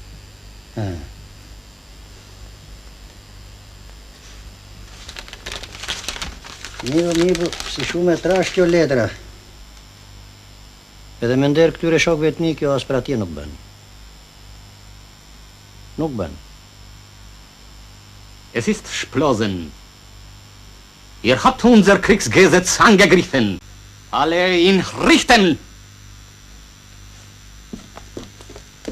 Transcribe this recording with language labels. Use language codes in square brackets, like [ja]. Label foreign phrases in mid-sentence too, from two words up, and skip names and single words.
[sq] Mirë, si shumë e trash kjo letra. Edhe me nder këtyre shokëve të mi, kjo as për atje nuk bën. Nuk bën. [de] Es ist Splosen. Ihr habt unser Kriegsgesetz angegriffen. Alle ihn richten!